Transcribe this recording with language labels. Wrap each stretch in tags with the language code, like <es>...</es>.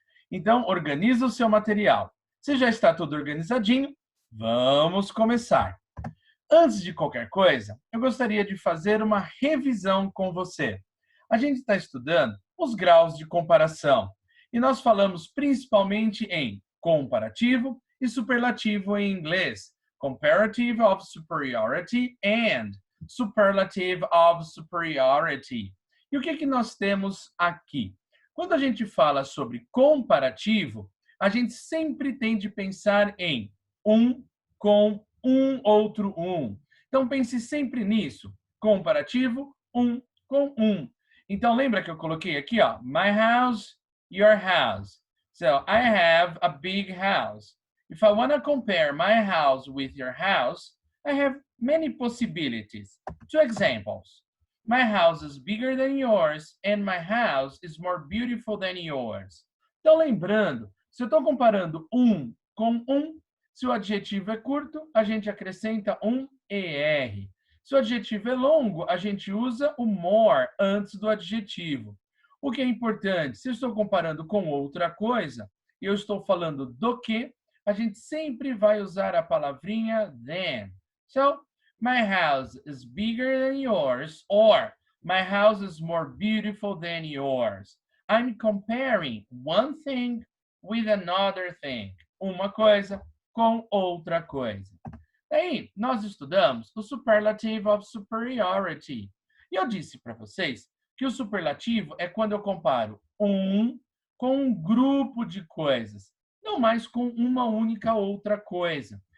<pt>Então, organize o seu material. Se já está tudo organizadinho, vamos começar. Antes de qualquer coisa, eu gostaria de fazer uma revisão com você. A gente está estudando os graus de comparação e nós falamos principalmente em comparativo e superlativo em inglês.</pt> <en>Comparative of superiority and superlative of superiority.</en> <pt>E o que nós temos aqui? Quando a gente fala sobre comparativo, a gente sempre tem de pensar em um com um outro um. Então, pense sempre nisso. Comparativo, um com um. Então, lembra que eu coloquei aqui, ó,</pt> <en>my house, your house. So, I have a big house. If I want to compare my house with your house, I have many possibilities. Two examples. My house is bigger than yours and my house is more beautiful than yours.</en> <pt>Então, lembrando, se eu estou comparando um com um, se o adjetivo é curto, a gente acrescenta um ER. Se o adjetivo é longo, a gente usa o more antes do adjetivo. O que é importante, se eu estou comparando com outra coisa, e eu estou falando do que, a gente sempre vai usar a palavrinha than.</pt> <en>So, my house is bigger than yours, or my house is more beautiful than yours. I'm comparing one thing with another thing.</en> <pt>Uma coisa com outra coisa. Daí, nós estudamos o</pt> <en>superlative of superiority.</en> <pt>E eu disse para vocês que o superlativo é quando eu comparo um com um grupo de coisas, não mais com uma única outra coisa.</pt>